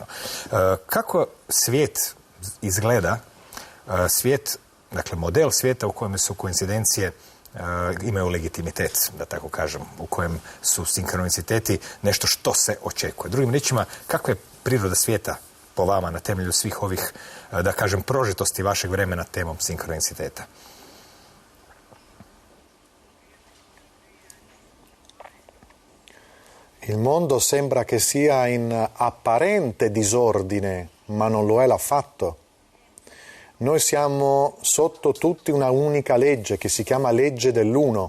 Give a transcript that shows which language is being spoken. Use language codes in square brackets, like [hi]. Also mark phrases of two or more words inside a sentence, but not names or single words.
[hr] Kako svijet izgleda, svijet, dakle model svijeta u kojem su koincidencije imaju legitimitet, da tako kažem, u kojem su sinkroniciteti nešto što se očekuje. Drugim riječima, kakva je priroda svijeta po vama na temelju svih ovih, da kažem, prožitosti vašeg vremena temom sinkroniciteta? [it] Il mondo sembra che sia in apparente disordine, ma non lo è affatto. Noi siamo sotto tutti una unica legge che si chiama legge dell'uno.